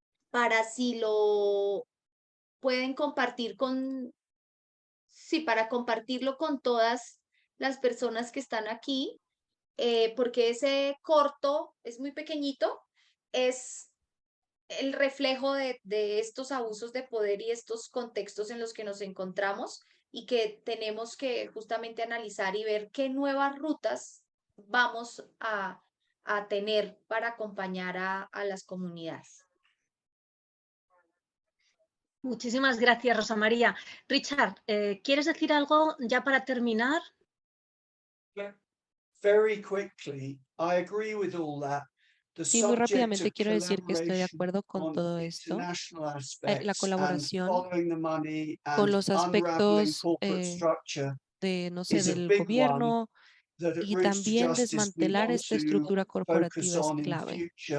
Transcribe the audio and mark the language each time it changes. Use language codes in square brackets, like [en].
[es] para si lo pueden compartir sí, para compartirlo con todas las personas que están aquí, porque ese corto es muy pequeñito, es el reflejo de estos abusos de poder y estos contextos en los que nos encontramos y que tenemos que justamente analizar y ver qué nuevas rutas vamos a tener para acompañar a las comunidades. Muchísimas gracias, Rosa María. Richard, ¿quieres decir algo ya para terminar? [en] Very quickly, I agree with all that. [es] Sí, muy rápidamente quiero decir que estoy de acuerdo con todo esto. La colaboración con los aspectos de, no sé, del gobierno y también desmantelar esta estructura corporativa es clave.